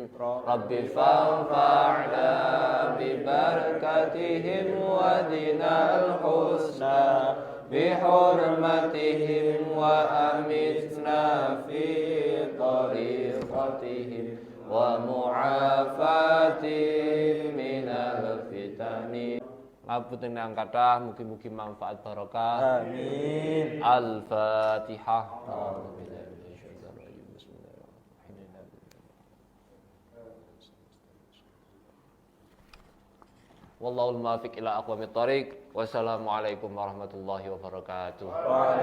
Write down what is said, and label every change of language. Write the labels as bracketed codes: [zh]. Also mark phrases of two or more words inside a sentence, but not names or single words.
[ar] ربِّ فانفعنا ببركاتهم واهدنا الحسنى بحرمتهم وأمتنا في طريقتهم ومعافاتهم من الفتن. [jv] Ngapunten ingkang kathah, mugi-mugi manfaat barokah. [ar] آمين. الفاتحة. والله الموفق إلى أقوم الطريق. والسلام عليكم ورحمة الله وبركاته.